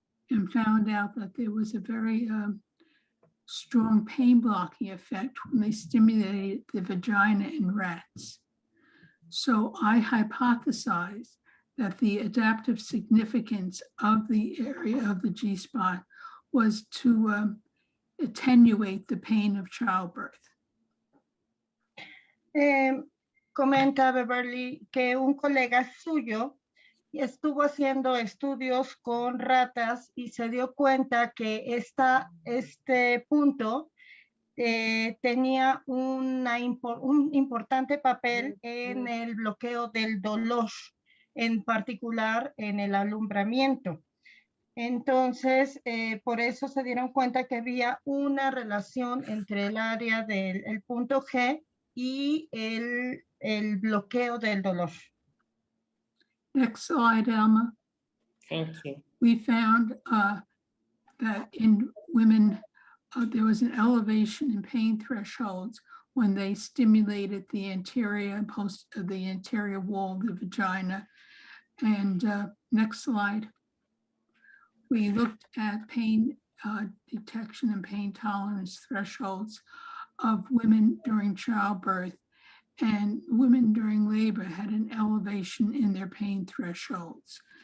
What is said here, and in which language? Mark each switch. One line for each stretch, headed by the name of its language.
English: and found out that there was a very strong pain blocking effect when they stimulated the vagina in rats. So I hypothesized that the adaptive significance of the area of the G-spot was to attenuate the pain of childbirth.
Spanish: Comenta Beverly que un colega suyo estuvo haciendo estudios con ratas y se dio cuenta que este punto tenía un importante papel en el bloqueo del dolor, en particular en el alumbramiento. Entonces, por eso se dieron cuenta que había una relación entre el área del punto G y el bloqueo del dolor.
English: Next slide, Alma. Thank you. We found that in women, there was an elevation in pain thresholds when they stimulated the anterior wall of the vagina. And next slide. We looked at pain detection and pain tolerance thresholds of women during childbirth, and women during labor had an elevation in their pain thresholds.